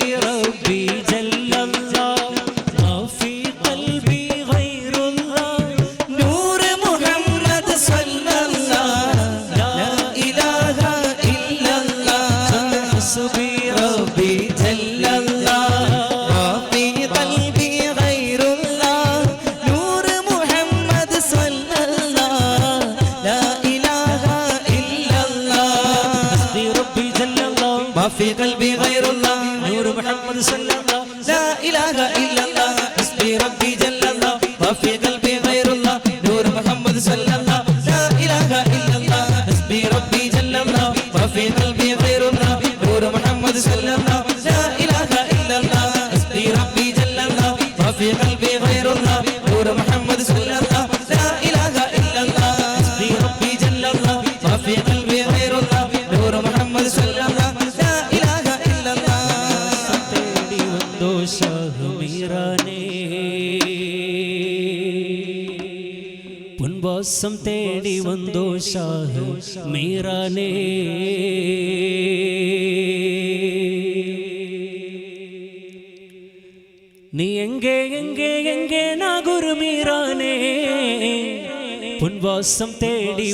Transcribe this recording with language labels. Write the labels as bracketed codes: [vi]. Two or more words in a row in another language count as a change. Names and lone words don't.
[ar] ربي جل الله ما في قلبي غير الله نور محمد صلى الله لا إله إلا الله حسبي ربي جل الله ما في قلبي غير الله نور محمد صلى الله لا إله إلا الله حسبي ربي جل الله ما في قلبي غير الله نور محمد صلى الله لا إله إلا الله حسبي ربي جل الله وفي قلبي غير الله نور محمد صلى الله لا إله إلا الله حسبي ربي جل الله وفي قلبي غير الله نور محمد صلى الله لا إله إلا الله حسبي ربي جل الله وفي قلبي غير الله نور محمد صلى الله لا إله إلا الله حسبي ربي جل الله وفي قلبي غير الله نور محمد صلى الله لا إله إلا الله [ta] தேடி வந்தோ ஷாஹ் மீரானே பொன்வாசம் தேடி வந்தோ ஷாஹ் மீரானே நீ எங்கே எங்கே எங்கே நாகுரு மீரானே பொன்வாசம் தேடி